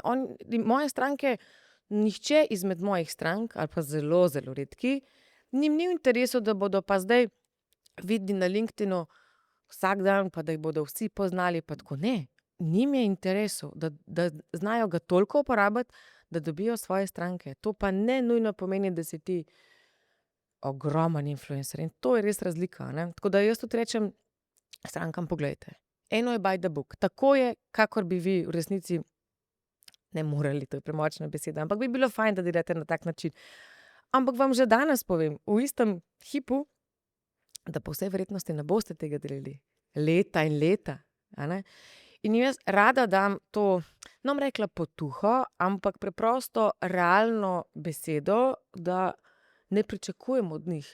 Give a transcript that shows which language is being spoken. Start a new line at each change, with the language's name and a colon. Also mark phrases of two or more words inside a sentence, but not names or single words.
Slovenian: Moje stranke, nihče izmed mojih strank, ali pa zelo, zelo redki, njim ni v interesu, da bodo pa zdaj vidni na LinkedInu vsak dan, pa da jih bodo vsi poznali, pa tako ne. Njim je interesu, da znajo ga toliko uporabiti, da dobijo svoje stranke. To pa ne nujno pomeni, da si ti ogromen influencer. In to je res razlika. Ne? Tako da jaz tudi rečem strankam, poglejte. Eno je
English: by the book.
Slovenian: Tako je, kakor bi vi v resnici ne morali, to je premočna beseda, ampak bi bilo fajn, da delate na tak način. Ampak vam že danes povem, v istem hipu, da po vsej verjetnosti ne boste tega delali. Leta in leta. A ne? In jaz rada dam to, ne bom rekla potuho, ampak preprosto realno besedo, da ne pričakujem od njih.